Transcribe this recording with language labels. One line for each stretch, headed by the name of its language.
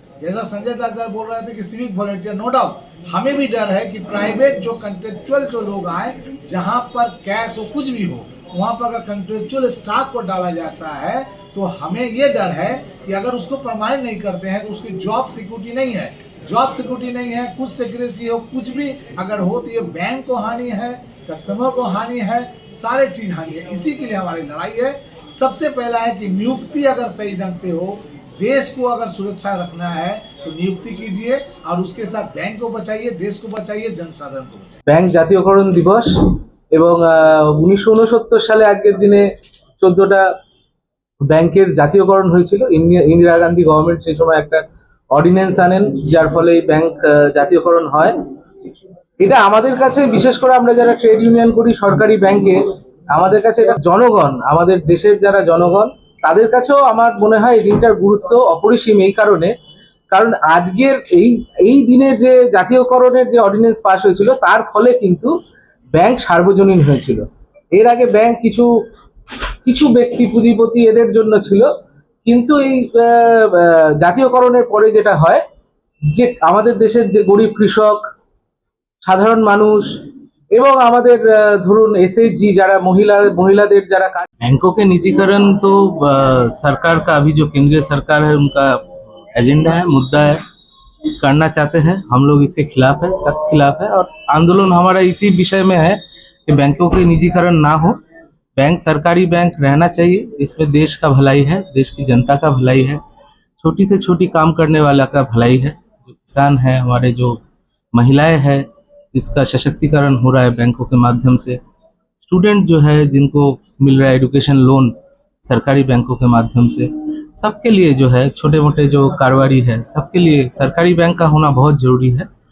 Hindi: जैसा संजय दत्त सर बोल रहे थे कि सिविक वॉलंटियर, नो डाउट हमें भी डर है कि प्राइवेट जो कंट्रेक्चुअल जो लोग आए, जहां पर कैश हो कुछ भी हो, वहां पर अगर कंट्रेक्चुअल स्टाफ को डाला जाता है तो हमें ये डर है कि अगर उसको प्रमाणित नहीं करते हैं तो उसकी जॉब सिक्योरिटी नहीं है, कुछ सिक्योरिटी हो, कुछ भी अगर हो तो ये बैंक को हानि है, कस्टमर को हानि है, सारे चीज हानि है। इसी के लिए हमारी लड़ाई है। सबसे पहला है कि नियुक्ति अगर सही ढंग से हो, देश को अगर सुरक्षा रखना है तो नियुक्ति कीजिए और उसके साथ बैंक को बचाइए, देश को बचाइए, जनसाधारण को बचाइए।
Bangla: ব্যাংক জাতীয়করণ দিবস এবং 1969 সালে আজকের দিনে 14টা ব্যাংকের জাতীয়করণ হয়েছিল। ইন্দিরা গান্ধী গভর্নমেন্ট সেই সময় একটা অর্ডিন্যান্স আনেন, যার ফলে এই ব্যাংক জাতীয়করণ হয়। এটা আমাদের কাছে, বিশেষ করে আমরা যারা ট্রেড ইউনিয়ন করি সরকারি ব্যাংকে, আমাদের কাছে এটা জনগণ, আমাদের দেশের যারা জনগণ, তাদের কাছেও আমার মনে হয় এই দিনটার গুরুত্ব অপরিসীম। এই কারণ আজকের এই দিনে যে জাতীয়করণের যে অর্ডিন্যান্স পাস হয়েছিল, তার ফলে কিন্তু ব্যাংক সার্বজনীন হয়েছিল। এর আগে ব্যাংক কিছু ব্যক্তি পুঁজিপতি এদের জন্য ছিল, কিন্তু এই জাতীয়করণের পরে যেটা হয়, যে আমাদের দেশের যে গরিব কৃষক, সাধারণ মানুষ এবং আমাদের ধরুন एसएचजी যারা महिलाদের যারা
Hindi: बैंकों के निजीकरण तो सरकार का, अभी जो केंद्रीय सरकार है उनका एजेंडा है, मुद्दा है, करना चाहते हैं। हम लोग इसके खिलाफ है, सख्त खिलाफ है, और आंदोलन हमारा इसी विषय में है कि बैंकों के निजीकरण ना हो। बैंक सरकारी बैंक रहना चाहिए, इसमें देश का भलाई है, देश की जनता का भलाई है, छोटी से छोटी काम करने वाला का भलाई है। जो किसान है, हमारे जो महिलाएं हैं, जिसका सशक्तिकरण हो रहा है बैंकों के माध्यम से, स्टूडेंट जो है जिनको मिल रहा है एजुकेशन लोन सरकारी बैंकों के माध्यम से, सबके लिए जो है, छोटे मोटे जो कारोबारी है, सबके लिए सरकारी बैंक का होना बहुत ज़रूरी है।